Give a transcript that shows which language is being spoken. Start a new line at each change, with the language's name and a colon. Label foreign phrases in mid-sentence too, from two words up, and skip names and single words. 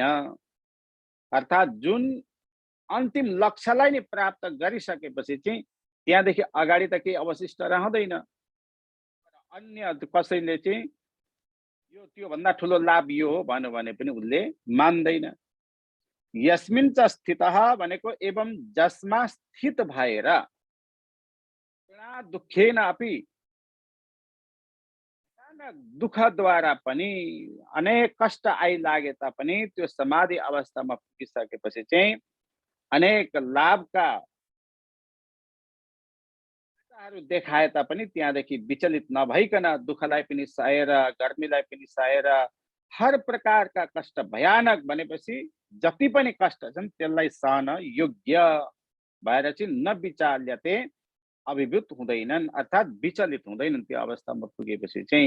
Nepali: अर्थात् जुन अन्तिम लक्ष्यलाई नै प्राप्त गरिसकेपछि चाहिँ त्यहाँदेखि अगाडि त केही अवशिष्ट रहँदैन। अन्य कसैले चाहिँ यो त्योभन्दा ठुलो लाभ यो हो भन्यो भने पनि उसले मान्दैन।
Sanskrit: यस्मिन् च स्थितः
Nepali: भनेको एवं जसमा स्थित भएर
Sanskrit: दुःखेन अपि,
Nepali: दुःखद्वारा पनि, अनेक कष्ट आइलागे तापनि त्यो समाधि अवस्थामा पुगिसकेपछि चाहिँ अनेक लाभका देखाए तापनि त्यहाँदेखि विचलित नभइकन दुःखलाई पनि सहेर, गर्मीलाई पनि सहेर, हर प्रकारका कष्ट भयानक भनेपछि जति पनि कष्ट छन् त्यसलाई सहन योग्य भएर चाहिँ नविचाल्यते, अभिभूत हुँदैनन्, अर्थात् विचलित हुँदैनन् त्यो अवस्थामा पुगेपछि चाहिँ।